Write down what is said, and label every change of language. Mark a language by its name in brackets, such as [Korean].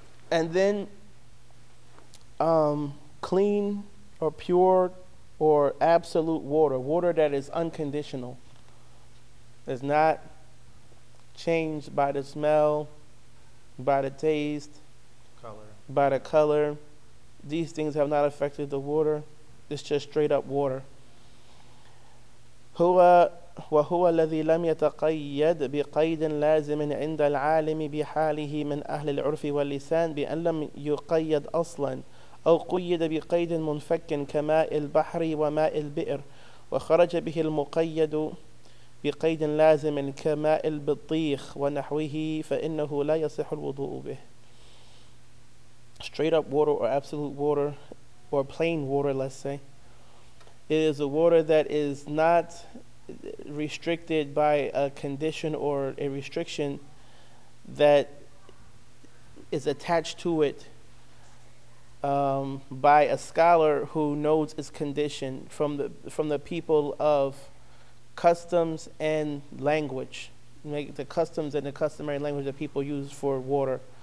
[English] And then clean or pure or absolute water, water that is unconditional, is not changed by the smell, by the taste, by the color. These things have not affected the water. It's just straight up water. [Arabic] هو وهو الذي لم يتقيد بقيد لازم عند العالم بحاله من أهل العرف واللسان بأن لم يقيد أصلا أو قيد بقيد منفك كماء البحر وماء البئر وخرج به المقيد بقيد لازم كماء البطيخ ونحوه فإنه لا يصح الوضوء به. [English] Straight up water or absolute water or plain water, let's say, it is a water that is not restricted by a condition or a restriction that is attached to it by a scholar who knows its condition from the people of customs and language, like the customs and the customary language that people use for water.